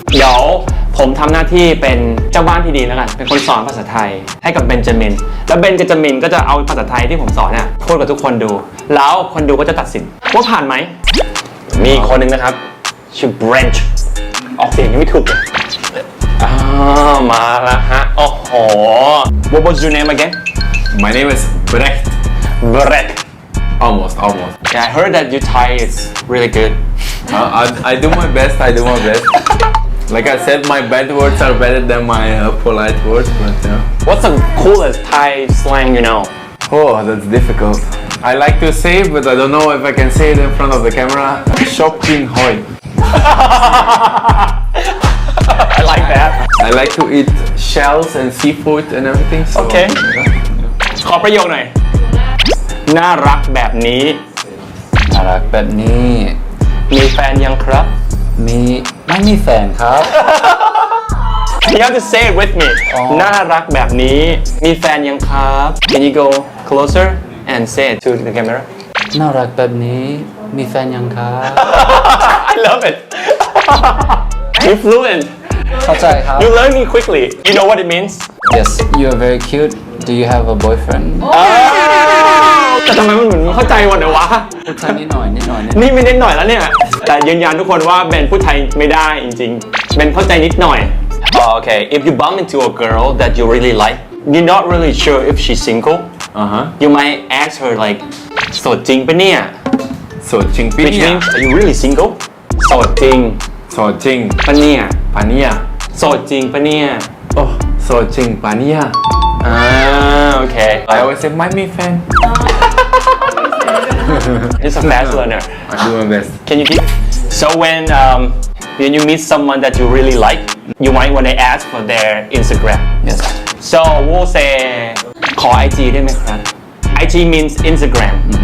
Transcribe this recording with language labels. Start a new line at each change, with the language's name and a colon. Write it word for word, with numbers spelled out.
Thai: เดี๋ยวผมทำหน้าที่เป็นเจ้าบ้านที่ดีแล้วกันเป็นคนสอนภาษาไทยให้กับเบนจามินแล้วเบนจามินก็จะเอาภาษาไทยที่ผมสอนน่ะพูดกับทุกคนดูแล้วคนดูก็จะตัดสินว่าผ่านไหมมีคนหนึ่งนะครับชื่อเบรนช์ออกเสียงยังไม่ถูกเลยอ้าวมาละฮะโอ้โห
English: What was your name again My name is Brecht Brecht almost almost Yeah, I heard that your Thai is really good uh, I I do my best I do my best Like I said, my bad words are better than my uh, polite words, but yeah. What's the coolest Thai slang you know? Oh, that's difficult. I like to say it, but I don't know if I can say it in front of the camera.
Thai: Shop Kin Hoi.
English: I like that. I like to eat shells and seafood and everything. So, okay. Yeah, yeah.
Thai: ขอประโยคหน่อย น่ารักแบบนี้ น่ารักแบบนี้ มีแฟนยังครับ มีไม่มีแฟนครับ
English: You have to say it with me
Thai: น่ารักแบบนี้มีแฟนยังครับ
English: Can you go closer and say it to the camera
Thai: น่ารักแบบนี้มีแฟนยังครับ
English: I love it You're fluent
Thai: เข้าใจครับ
English: You learn me quickly You know what it means Yes you are very cute Do you have a boyfriend
Thai: แต่ทำไมมันเหมือนเข้าใจวันเดียววะ พูดไทยนิดหน่อยนิดหน่อย นี่ไม่นิดหน่อยแล้วเนี่ยแต่ยืนยันทุกคนว่าเบนพูดไทยไม่ได้จริงๆเบนเข้าใจนิดหน่อย
English: โอเค if you bump into a girl that you really like you're not really sure if she's single uh huh you might ask her like
Thai: โสดจริงปะเนี่ย โสดจริงปะ which means are you really single โสดจริง โสดจริง ปะเนี่ย ปะเนี่ย โสดจริงปะเนี่ย โอ้โสดจริงปะเนี่ย อ่าโอเค
English: I always say my me fan It's a fast learner. I do my best. Can you keep? So when um, when you meet someone that you really like, you might want to ask for their Instagram. Yes. So we'll say,
Thai: ขอ ไอ จี ได้ไหมครับ
English: ไอ จี means Instagram.